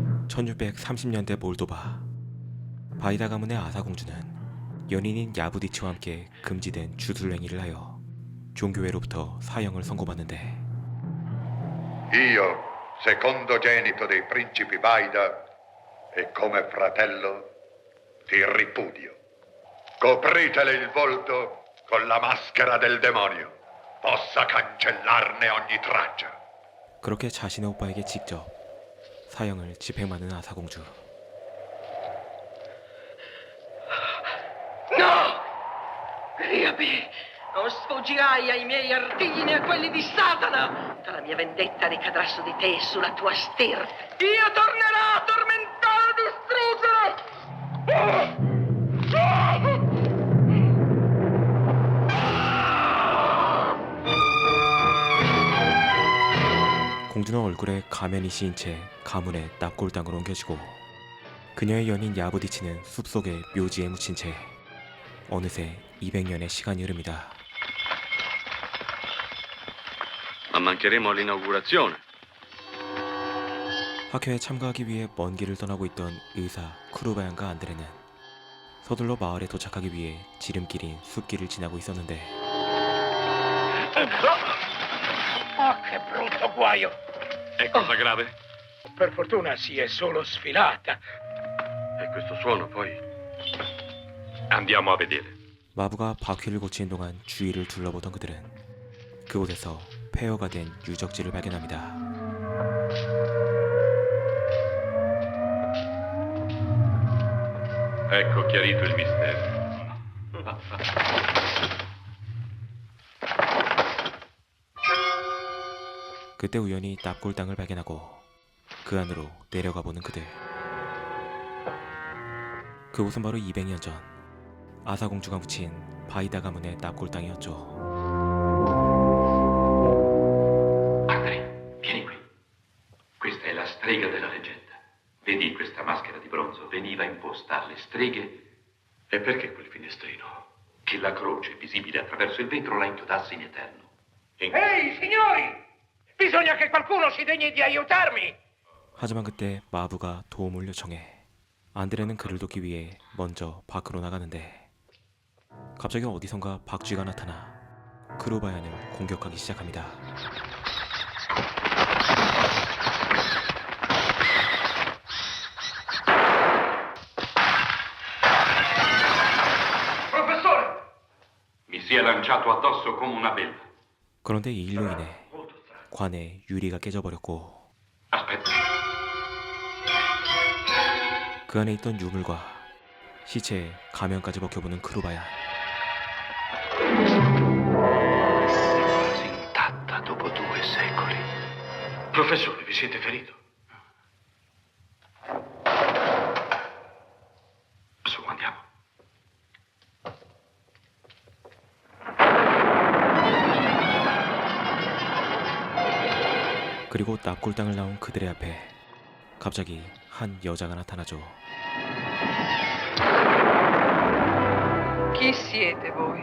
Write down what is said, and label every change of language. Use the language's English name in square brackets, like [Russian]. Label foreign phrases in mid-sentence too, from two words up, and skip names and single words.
[Korean] 1630년대 몰도바. 바이다 가문의 아사 공주는 연인인 야부디치와 함께 금지된 주술행위를 하여 종교회로부터 사형을 선고받는데, [Italian] Io, secondogenito dei principi Vaida, e come fratello ti ripudio. Copritele il volto con la maschera del demonio, possa cancellarne ogni traccia. [Korean] 그렇게 자신의 오빠에게 직접 사형을 집행하는 아사 공주. [Italian] No! Riapi! Non sfuggirai ai miei artigli né a quelli di Satana! Tutta la mia vendetta ricadrà su di te e sulla tua stirpe. Io tornerò a tormentare e distruggere! [Korean] 공주는 얼굴에 가면이 씌인 채 가문의 납골당으로 옮겨지고, 그녀의 연인 야부디치는 숲속의 묘지에 묻힌 채 어느새 200년의 시간이 흐릅니다. [Italian] Ma mancheremo all'inaugurazione. [Korean] 학교에 참가하기 위해 먼 길을 떠나고 있던 의사 쿠루바얀과 안드레는 서둘러 마을에 도착하기 위해 지름길인 숲길을 지나고 있었는데, [Italian] Oh, che brutto guaio! È cosa grave? Per fortuna si è solo sfilata. E questo suono poi... Andiamo a vedere. [Korean] 마부가 바퀴를 고치는 동안 주위를 둘러보던 그들은 그곳에서 폐허가 된 유적지를 발견합니다. [Italian] Ecco chiarito il mistero. [Korean] 그때 우연히 납골당을 발견하고 그 안으로 내려가 보는 그들. 그곳은 바로 200년 전 아사 공주가 묻힌 바이다 가문의 납골당이었죠. [Italian] Andrea, vieni qui. Questa è la strega della leggenda. Vedi questa maschera di bronzo? Veniva imposta alle streghe. E perché quel finestrino? Che la croce, visibile attraverso il vetro, la inchiodasse in eterno. Ehi, signori! Bisogna che qualcuno si degni di aiutarmi! [Korean] 하지만 그때 마부가 도움을 요청해 안드레는 그를 돕기 위해 먼저 밖으로 나가는데, 갑자기 어디선가 박쥐가 나타나 크루바얀을 공격하기 시작합니다. [Italian] Professore! Mi si è lanciato addosso come una belva. [Korean] 그런데 이 일로 인해 관에 유리가 깨져버렸고, [Italian] Aspetta. [Korean] 그 안에 있던 유물과 시체에 가면까지 벗겨보는 크루바얀. [Italian] Quasi intatta dopo 2 secoli. Professore, vi siete ferito? Su, andiamo. [Korean] 그리고 납골당을 나온 그들의 앞에 갑자기 한 여자가 나타나죠. [Italian] Chi siete voi?